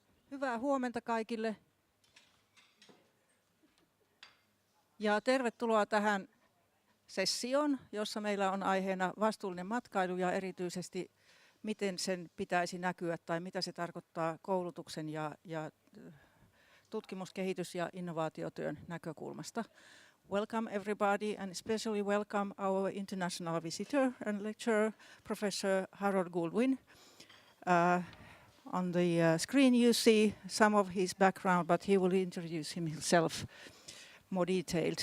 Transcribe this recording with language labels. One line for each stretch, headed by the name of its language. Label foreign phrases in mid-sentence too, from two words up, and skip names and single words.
Finnish: Hyvää huomenta kaikille ja tervetuloa tähän sessioon, jossa meillä on aiheena vastuullinen matkailu ja erityisesti miten sen pitäisi näkyä tai mitä se tarkoittaa koulutuksen ja tutkimus-, kehitys- ja innovaatiotyön näkökulmasta.
English: Welcome everybody and especially welcome our international visitor and lecturer, Professor Harold Goodwin. On the screen you see some of his background, but he will introduce himself more detailed.